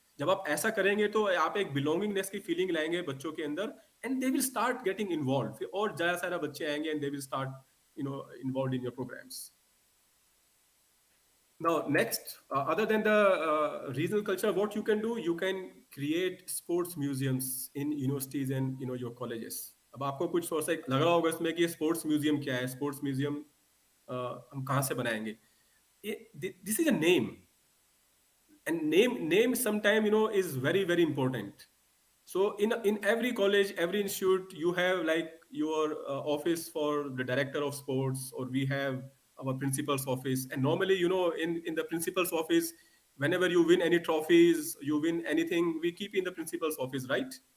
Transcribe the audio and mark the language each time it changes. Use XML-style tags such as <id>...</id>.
<hi>जब आप ऐसा करेंगे तो आप एक बिलोंगिंगनेस की फीलिंग लाएंगे बच्चों के अंदर,</hi> <en>And they will start getting involve.</en> <hi>फिर और ज्यादा सारा बच्चे आएंगे</hi> <en>And they will start involve in your programs. Now, next, other than the regional culture, what you can do, you can create sports museums in universities and your colleges.</en> <hi>अब आपको कुछ सोच से लग रहा होगा इसमें कि स्पोर्ट्स म्यूजियम क्या है, स्पोर्ट्स म्यूजियम हम कहाँ से बनाएंगे?</hi> <en>This is a name, and name sometime is very very important. So in every college, every institute, you have like your office for the director of sports, or we have our principal's office. And normally in the principal's office, whenever you win any trophies, you win anything, we keep in the principal's office, right?</en>